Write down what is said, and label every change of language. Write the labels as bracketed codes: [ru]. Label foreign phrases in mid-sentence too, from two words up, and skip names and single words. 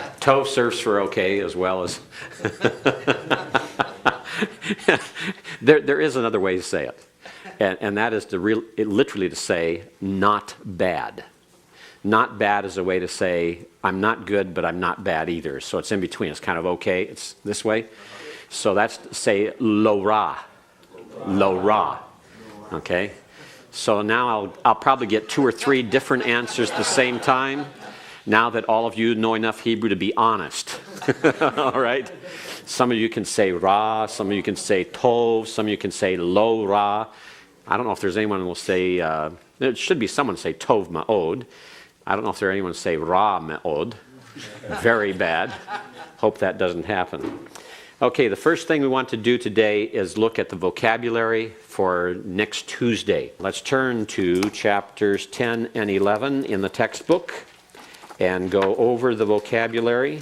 [en] Tov serves for okay as well as... there is another way to say it. And that is literally to say not bad. Not bad is a way to say I'm not good, but I'm not bad either. So it's in between. It's kind of okay. It's this way. So that's say [he] לא רע. לא רע. [en] Okay? So now I'll probably get 2 or 3 different answers at the same time, now that all of you know enough Hebrew to be honest. All right? Some of you can say ra, some of you can say tov, some of you can say [he] לא רע. [en] I don't know if there's anyone who will say, there should be someone say [he] טוב מאוד. [en] I don't know if there's anyone who say [he] רע מאוד. [en] Very bad. Hope that doesn't happen. Okay, the first thing we want to do today is look at the vocabulary for next Tuesday. Let's turn to chapters 10 and 11 in the textbook and go over the vocabulary.